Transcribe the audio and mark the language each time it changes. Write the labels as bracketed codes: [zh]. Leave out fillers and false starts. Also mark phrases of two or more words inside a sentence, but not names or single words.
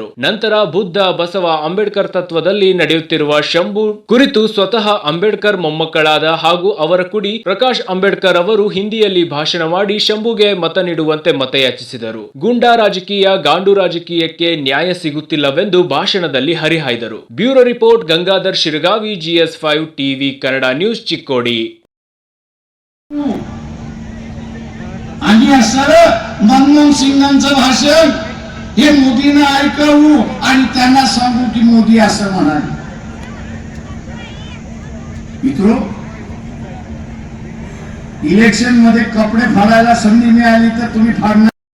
[kn] ನಂತರ ಬುದ್ಧ, ಬಸವ, ಅಂಬೇಡ್ಕರ್ ತತ್ವದಲ್ಲಿ ನಡೆಯುತ್ತಿರುವ ಶಂಭು ಕುರಿತು ಸ್ವತಃ ಅಂಬೇಡ್ಕರ್ ಮೊಮ್ಮಕ್ಕಳಾದ ಹಾಗೂ ಅವರ ಕುಡಿ ಪ್ರಕಾಶ್ ಅಂಬೇಡ್ಕರ್ ಅವರು ಹಿಂದಿಯಲ್ಲಿ ಭಾಷಣ ಮಾಡಿ ಶಂಭುಗೆ ಮತ ನೀಡುವಂತೆ ಮತಯಾಚಿಸಿದರು. ಗೂಂಡಾ ರಾಜಕೀಯ, ಗಾಂಡು ರಾಜಕೀಯಕ್ಕೆ ನ್ಯಾಯ ಸಿಗುತ್ತಿಲ್ಲವೆಂದು ಭಾಷಣದಲ್ಲಿ ಹರಿಹಾಯ್ದರು. ಬ್ಯೂರೋ ರಿಪೋರ್ಟ್, ಗಂಗಾಧರ್ ಶಿರಗಾವಿ, GS5 टीव्ही कन्नड न्यूज, चिक्कोडी. [mr] आणि असं मनमोहन सिंगांचं भाषण हे मोदींना ऐकवू आणि त्यांना सांगू की मोदी असं म्हणाले. मित्रो, इलेक्शन मध्ये कपडे फाडायला संधी मिळाली तर तुम्ही फाडणार.